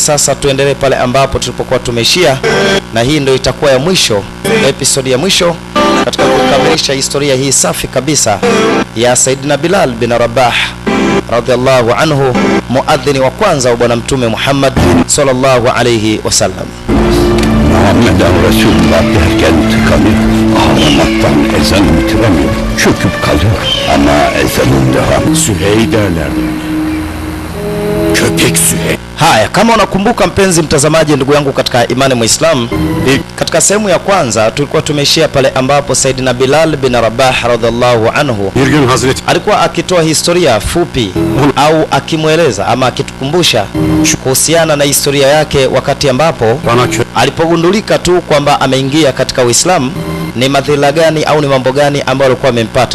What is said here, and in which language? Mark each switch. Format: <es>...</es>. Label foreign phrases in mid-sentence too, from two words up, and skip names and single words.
<sw>Sasa tuendelee pale ambapo tulipokuwa tumeishia, na hii ndio itakuwa ya mwisho, episodi ya mwisho katika kukamilisha historia hii safi kabisa ya Saidina Bilal bin Rabah</sw> <ar>رضي الله عنه,</ar> <sw>muadhini wa kwanza wa bwana mtume Muhammad</sw> <ar>صلى الله عليه وسلم. محمدا رسول الله</ar> <tr>derken tıkanıyor, ağlamaktan ezan bitiremiyor, çöküp kalıyor ama ezanın daha Sühey derler. Köpek Sühey.</tr> <sw>Haya, kama unakumbuka mpenzi mtazamaji, ndugu yangu katika imani Muislam, katika sehemu ya kwanza tulikuwa tumeishia pale ambapo Saidina Bilal bin Rabah</sw> <ar>رضي الله عنه</ar> <sw>alikuwa akitoa historia fupi au akimweleza ama akitukumbusha kuhusiana na historia yake wakati ambapo alipogundulika tu kwamba ameingia katika Uislamu, ni madhila gani au ni mambo gani ambayo alikuwa amempata.</sw>